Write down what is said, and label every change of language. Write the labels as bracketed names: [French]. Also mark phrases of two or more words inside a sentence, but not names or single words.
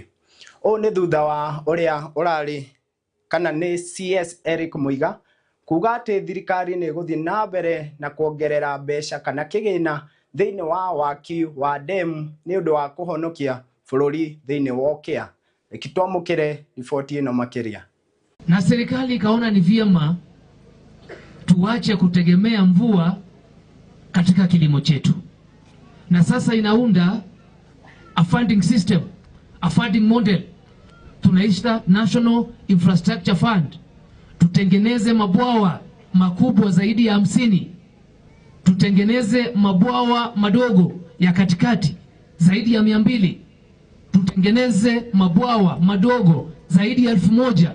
[Kikuyu] Ũũ nĩ thutha wa ũrĩa ũrarĩ kana nĩ CS Eric Muiga kuga atĩ thirikari nĩ gũthiĩ na mbere na kuongerera mbeca kana kĩgĩna thĩinĩ wa waki wa demu nĩ ũndũ wa kũhonokia bũrũri thĩinĩ wa ũkĩa. Reke twamũkĩre riboti ĩno makĩria. [Swahili] Na serikali ikaona ni vyema tuache kutegemea mvua katika kilimo chetu. Na sasa inaunda [English] a funding system, a funding model. [Swahili] Tunaita National Infrastructure Fund. Tutengeneze mabwawa makubwa zaidi ya 50. Tutengeneze mabwawa madogo ya katikati zaidi ya 200. Tutengeneze mabwawa madogo zaidi ya 1000.